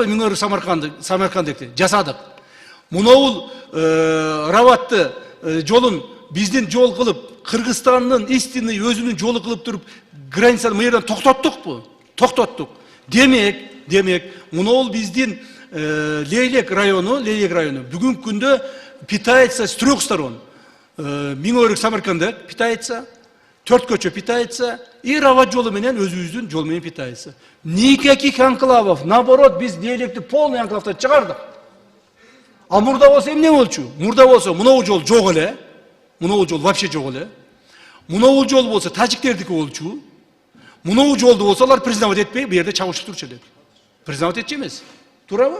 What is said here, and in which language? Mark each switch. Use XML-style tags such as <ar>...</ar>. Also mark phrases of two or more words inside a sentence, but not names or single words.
<ky>Миңөр Самаркандыкты жасадык. Мунул Раватты жолун биздин жол кылып, Кыргызстандын истинный өзүнүн жолу кылып туруп, границаны мына жерден токтоттукпу? Токтоттук. Демек, мына биздин Лейлек району бүгүнкү күндө</ky> <ru>питается с 3 сторон.</ru> <ky>Миңөрүк Самарканда питается, 4 көчө питается, и Рават жолу менен өзүбүздүн жол менен питается.</ky> <ru>Никаких анклавов, наоборот,</ru> <ky>биз Лейлекти полный анклавдан чыгардык. А мурда болсо эмне болчу? Мурда болсо мына жол жок эле. Мына жол вообще жок эле. Мына жол болсо тажиктердики болчу. Мына жолду болсо алар признавать этпей, бу жерде чабышып турчу элек. Признавать этчү эмес. Туурабы?</ky>